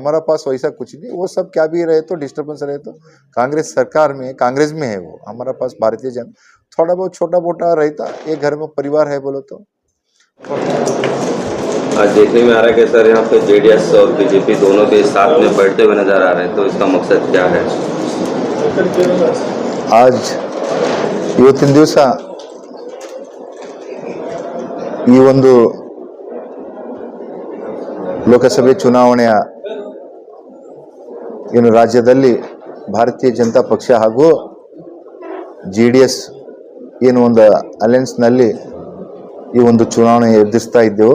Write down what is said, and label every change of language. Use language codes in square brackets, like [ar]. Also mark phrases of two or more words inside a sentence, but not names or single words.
[hi] हमारा पास वैसा कुछ नहीं, वो सब क्या भी रहे तो डिस्टर्बेंस रहे तो कांग्रेस सरकार में, कांग्रेस में है वो, हमारा पास भारतीय जनता थोड़ा बहुत छोटा मोटा रहता, एक घर में परिवार है बोलो तो। आज देखने में आ रहा है कि सर यहाँ पे जेडीएस और बीजेपी दोनों के साथ में बैठते हुए नजर आ रहे हैं, तो इसका मकसद क्या है? [kn] आज ಇವತ್ತಿನ ದಿವಸ ಈ ಒಂದು ಲೋಕಸಭೆ ಚುನಾವಣೆಯ ಏನು ರಾಜ್ಯದಲ್ಲಿ ಭಾರತೀಯ ಜನತಾ ಪಕ್ಷ ಹಾಗೂ ಜೆಡಿಎಸ್ ಏನು ಒಂದು ಅಲಯನ್ಸ್ನಲ್ಲಿ ಈ ಒಂದು ಚುನಾವಣೆ ಎದುರಿಸ್ತಾ ಇದ್ದೆವು.